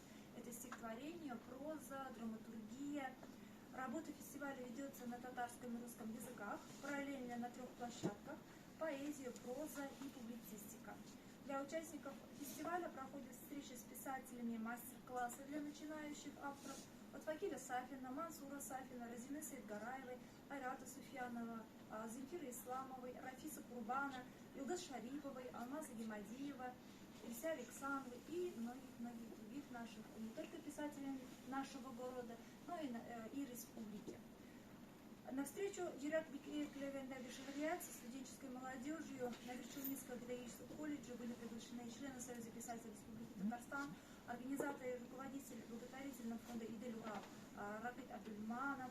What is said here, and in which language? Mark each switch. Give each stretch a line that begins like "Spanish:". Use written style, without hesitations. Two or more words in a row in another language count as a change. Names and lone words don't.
Russian: Это стихотворение, проза, драматургия. Работа фестиваля ведется на татарском и русском языках, параллельно на 3 площадках: поэзия, проза и публицистика. Для участников фестиваля проходят встречи с писателями, мастер-классы для начинающих авторов от Факиля Сафина, Мансура Сафина, Разины Саидгараевой, Айрата Суфьянова, Земфира Исламовой, Рафиса Курбана, Илдас Шариповой, Алмаза Гемадиева, Ильса Александровой и многих-многих других наших, не только писателей нашего города, но и республики. На встречу Дирак Бекирия со студенческой молодежью Наверчелнинского педагогического колледжа были приглашены члены Союза писателей Республики Татарстан, организатор и руководитель благотворительного фонда Идель Урал Ракит Абдульманов.